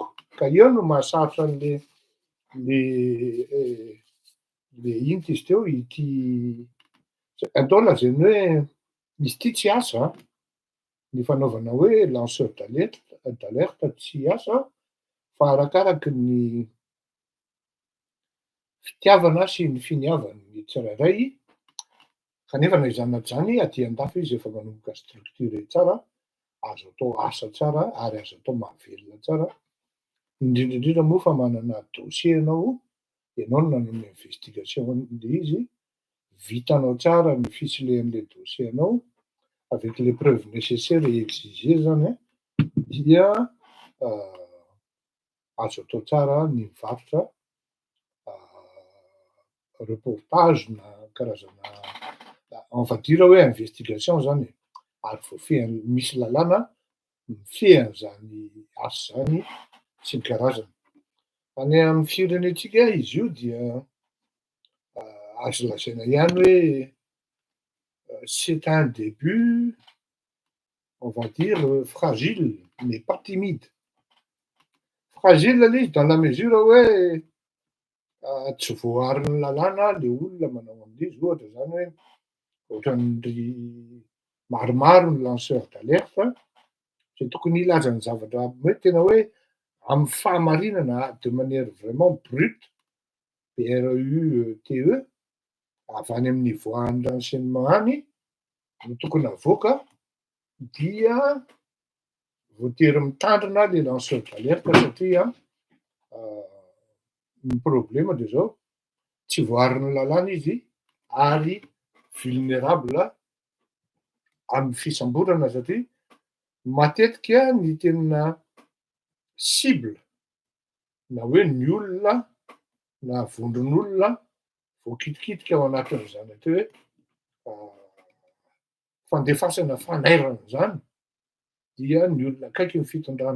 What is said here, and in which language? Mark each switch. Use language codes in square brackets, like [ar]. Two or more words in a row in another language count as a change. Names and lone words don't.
[mg] Ka eo no mahasarotra an'le ino izy teo ity atao lazainy hoe izy ity tsy asa ny fanaovana hoe [fr] lanceur d'alerte [mg] tsy asa fa arakaraky ny fitiavana sy ny finiavany tsirairay kanefa na izany na zany aty an-dafy izy efa manomboka structuré tsara, azo atao asa tsara ary azo atao mahavelona tsara. Indrindrindrindra moa fa manana dossier ianao no nanao ny investigation le izy, vitanao tsara ny fitsilehan'le dossier anao [fr] avec les preuves nécessaires et exigées [mg] zany dia azo atao tsara ny mivarotra reportage na karazana [fr] on va dire [mg] hoe investigation zany ary voafehany misy lalàna mifehy zany asa zany sy ny karazany. Any amin'ny firenentsika izy io dia azo lazaina ihany hoe [fr] c'est un début on va dire fragile mais pas timide. [mg] Fragile le izy [fr] dans la mesure [mg] hoe tsy voaharin'ny lalàna le olona manao an'izy ohatra zany hoe ohatran'ny maromaro ny [fr] lanceur d'alerte [mg] zay tokony hilaza ny zavatra hoe tena hoe amin'ny fahamarinana [fr] de manière vraiment brute [mg] BRUTE avy any amin'ny voahan'ny renseignement any no tokony avoaka dia voatery mitandrina le lanceur d'alerte satria ny problème de zao tsy voaharin'ny lalàna izy ary vulnérable amin'ny fisamborana satria matetika ny tena cible na hoe ny olona na vondron'olona voakitikitika ao anatin'izany atao hoe fandefasana fanairana zany dia ny olona akaiky ny fitondrana